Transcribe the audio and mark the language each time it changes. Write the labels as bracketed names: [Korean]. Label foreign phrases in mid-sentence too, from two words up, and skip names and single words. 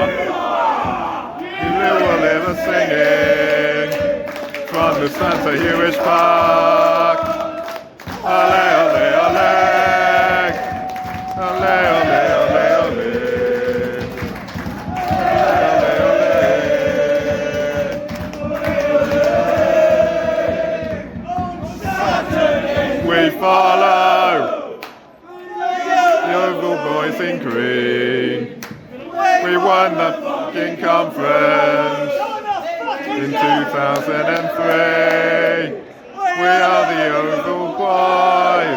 [English] You will ever singing from the Santa Hewish Park. Ole, ole, ole, ole, ole, ole, ole. We follow Yeovil boys in green. We won the fucking conference in 2003. We are the Yeovil boys.